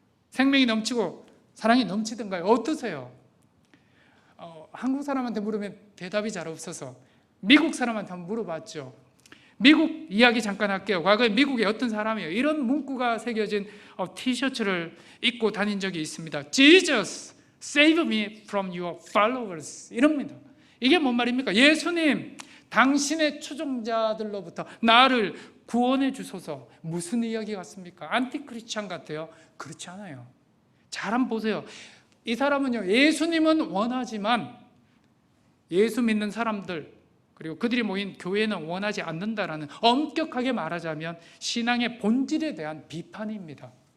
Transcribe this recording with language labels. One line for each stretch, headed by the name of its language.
Korean: 생명이 넘치고 사랑이 넘치던가요? 어떠세요? 한국 사람한테 물으면 대답이 잘 없어서 미국 사람한테 한번 물어봤죠. 미국 이야기 잠깐 할게요. 과거에 미국에 어떤 사람이에요. 이런 문구가 새겨진 티셔츠를 입고 다닌 적이 있습니다.
English: Jesus, save me from your followers.
Korean: 이럽니다. 이게 뭔 말입니까? 예수님, 당신의 추종자들로부터 나를 구원해 주소서. 무슨 이야기 같습니까? 안티크리스찬 같아요? 그렇지 않아요. 잘 한번 보세요. 이 사람은요, 예수님은 원하지만 예수 믿는 사람들 그리고 그들이 모인 교회는 원하지 않는다라는, 엄격하게 말하자면 신앙의 본질에 대한 비판입니다.